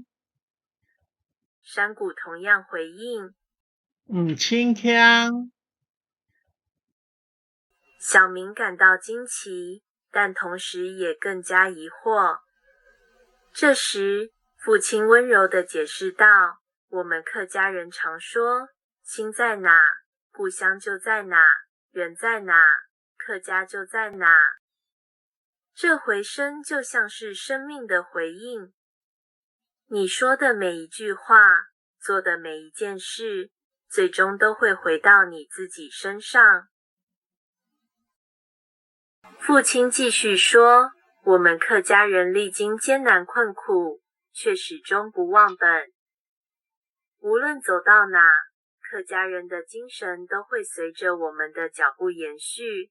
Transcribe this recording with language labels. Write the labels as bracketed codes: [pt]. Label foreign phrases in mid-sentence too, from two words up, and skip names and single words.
[zh] 山谷同樣回應： 唔清聽！小明感到驚奇，但同時也更加疑惑。這時，父親溫柔地解釋道：我們客家人常說，心在哪，故鄉就在哪，人在哪，客家就在哪。這回聲就像是生命的回應。你說的每一句話，做的每一件事，最終都會回到你自己身上。父親繼續說，我們客家人歷經艱難困苦，卻始終不忘本。無論走到哪，客家人的精神都會隨着我們的腳步延續。